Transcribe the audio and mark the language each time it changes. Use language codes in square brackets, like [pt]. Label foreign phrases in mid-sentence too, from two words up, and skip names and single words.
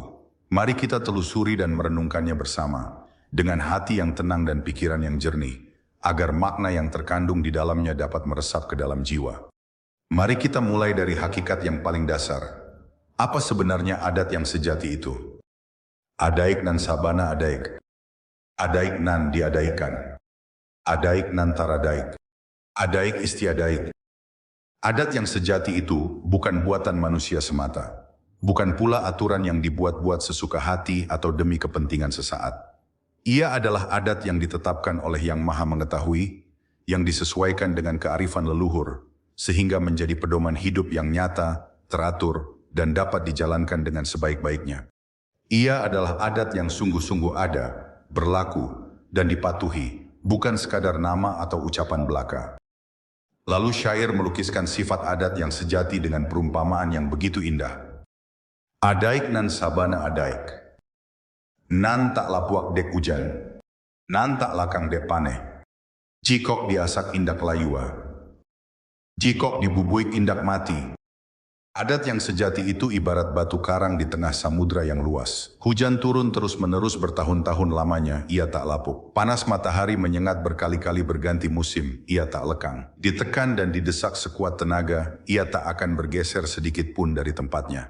[id] Mari kita telusuri dan merenungkannya bersama, dengan hati yang tenang dan pikiran yang jernih, agar makna yang terkandung di dalamnya dapat meresap ke dalam jiwa. Mari kita mulai dari hakikat yang paling dasar. Apa sebenarnya adat yang sejati itu? [min] Adaik nan sabana adaik. Adaik nan diadaikan. Adaik nan taradaik. Adaik istiadaik. [id] Adat yang sejati itu bukan buatan manusia semata. Bukan pula aturan yang dibuat-buat sesuka hati atau demi kepentingan sesaat. Ia adalah adat yang ditetapkan oleh Yang Maha Mengetahui, yang disesuaikan dengan kearifan leluhur, sehingga menjadi pedoman hidup yang nyata, teratur, dan dapat dijalankan dengan sebaik-baiknya. Ia adalah adat yang sungguh-sungguh ada, berlaku, dan dipatuhi, bukan sekadar nama atau ucapan belaka. Lalu syair melukiskan sifat adat yang sejati dengan perumpamaan yang begitu indah. [min] Adaik nan sabana adaik. Nan tak lapuak dek ujan. Nan tak lakang dek paneh. Jikok diasak indak layua. Jikok dibubuik indak mati. [id] Adat yang sejati itu ibarat batu karang di tengah samudra yang luas. Hujan turun terus-menerus bertahun-tahun lamanya, ia tak lapuk. Panas matahari menyengat berkali-kali berganti musim, ia tak lekang. Ditekan dan didesak sekuat tenaga, ia tak akan bergeser sedikit pun dari tempatnya.